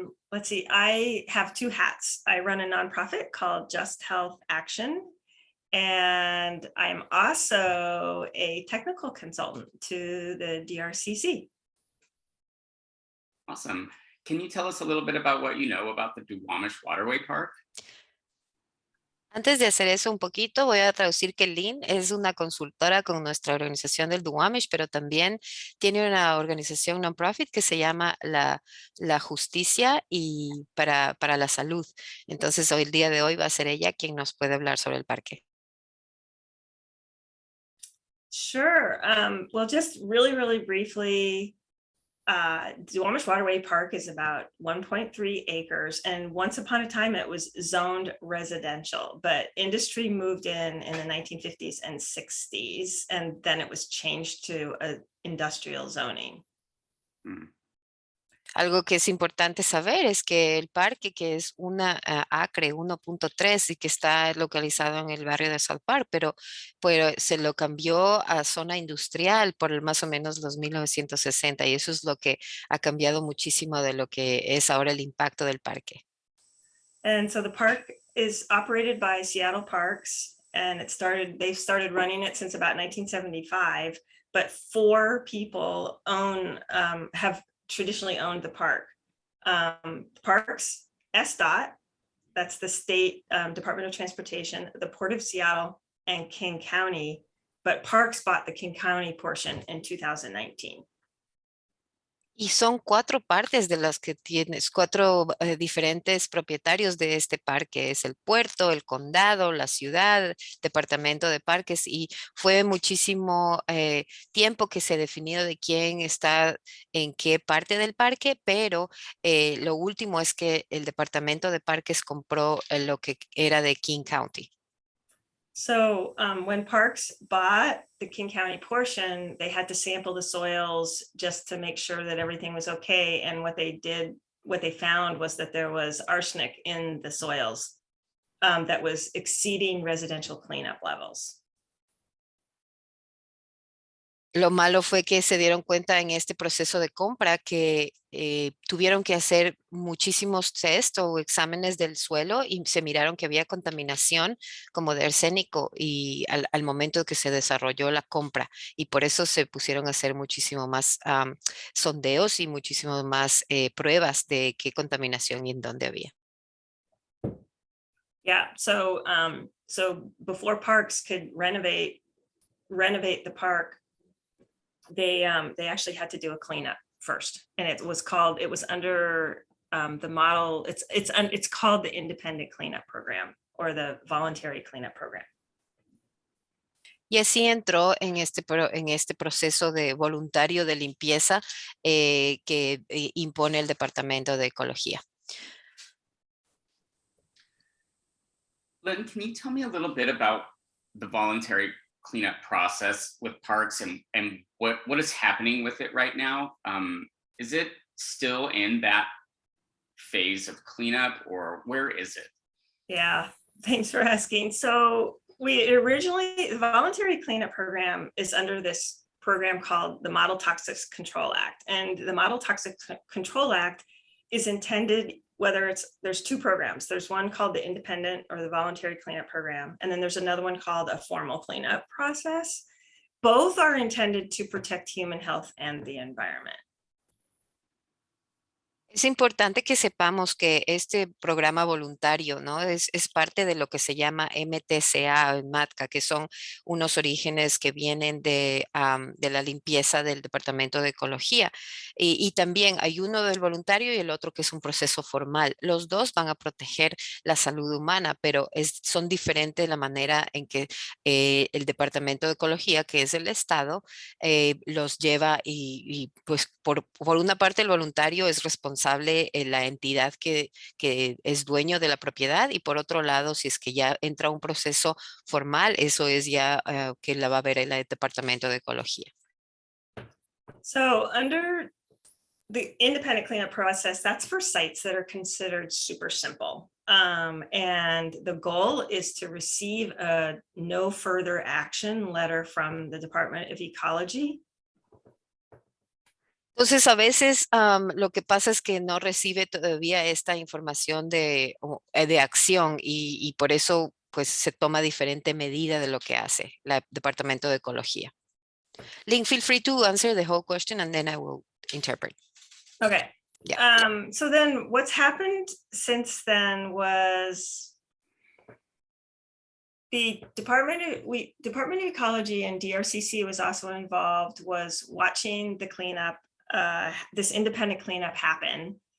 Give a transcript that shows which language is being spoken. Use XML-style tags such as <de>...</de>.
<en>Let's see, I have two hats. I run a nonprofit called Just Health Action, and I'm also a technical consultant to the DRCC. Awesome. Can you tell us a little bit about what you know about the Duwamish Waterway Park?</en> <es>Antes de hacer eso un poquito, voy a traducir que Lynn es una consultora con nuestra organización del Duwamish, pero también tiene una organización non-profit que se llama la Justicia y para la Salud. Entonces, hoy el día de hoy va a ser ella quien nos puede hablar sobre el parque.</es> <en>Sure. Well, just really briefly, Duwamish Waterway Park is about 1.3 acres, and once upon a time it was zoned residential, but industry moved in the 1950s and 60s, and then it was changed to industrial zoning.</en> <es>Algo que es importante saber es que el parque, que es una acre 1.3 y que está localizado en el barrio de South Park, pero se lo cambió a zona industrial por más o menos los 1960 y eso es lo que ha cambiado muchísimo de lo que es ahora el impacto del parque.</es> <en>And so the park is operated by Seattle Parks, and they've started running it since about 1975, but 4 people have traditionally owned the park. Parks, Este, that's the state Department of Transportation, the Port of Seattle, and King County, but Parks bought the King County portion in 2019.</en> <es>Y son 4 partes de las que tienes, 4 diferentes propietarios de este parque. Es el puerto, el condado, la ciudad, departamento de parques y fue muchísimo tiempo que se definió de quién está en qué parte del parque, pero lo último es que el departamento de parques compró lo que era de King County.</es> <en>So when Parks bought the King County portion, they had to sample the soils just to make sure that everything was okay. And what they found was that there was arsenic in the soils that was exceeding residential cleanup levels.</en> <es>Lo malo fue que se dieron cuenta en este proceso de compra que tuvieron que hacer muchísimos test o exámenes del suelo y se miraron que había contaminación como de arsénico y al momento que se desarrolló la compra y por eso se pusieron a hacer muchísimo más sondeos y muchísimo más pruebas de qué contaminación y en dónde había.</es> <en>Yeah, so before Parks could renovate the park, they actually had to do a cleanup first, and it was under the model. It's called the Independent Cleanup Program or the Voluntary Cleanup Program.</en> <es>Y así entró en este proceso de voluntario de limpieza que impone el Departamento de Ecología.</es> <en>Lynn, can you tell me a little bit about the voluntary cleanup process with parks and what is happening with it right now? Is it still in that phase of cleanup or where is it? Yeah, thanks for asking. So the voluntary cleanup program is under this program called the Model Toxics Control Act. And the Model Toxics Control Act is intended there's two programs. There's one called the independent or the voluntary cleanup program, and then there's another one called a formal cleanup process. Both are intended to protect human health and the environment.</en> <es>Es importante que sepamos que este programa voluntario, ¿no? Es parte de lo que se llama MTCA en MATCA, que son unos orígenes que vienen de la limpieza del Departamento de Ecología. Y también hay uno del voluntario y el otro que es un proceso formal. Los dos van a proteger la salud humana, pero son diferentes la manera en que el Departamento de Ecología, que es el Estado, los lleva y pues por una parte el voluntario es responsable la entidad que es dueño de la propiedad y por otro lado, si es que ya entra un proceso formal, eso es ya que la va a ver el Departamento de Ecología.</es> <en>So under the independent cleanup process, that's for sites that are considered super simple. And the goal is to receive a no further action letter from the Department of Ecology.</en> <es>Entonces, a veces lo que pasa es que no recibe todavía esta información de acción y por eso pues se toma diferente medida de lo que hace el Departamento de Ecología.</es> <en>Lynn, feel free to answer the whole question and then I will interpret. Okay. Yeah. So then what's happened since then was the Department of Ecology and DRCC was also involved, was watching the cleanup, this independent cleanup happen.</en>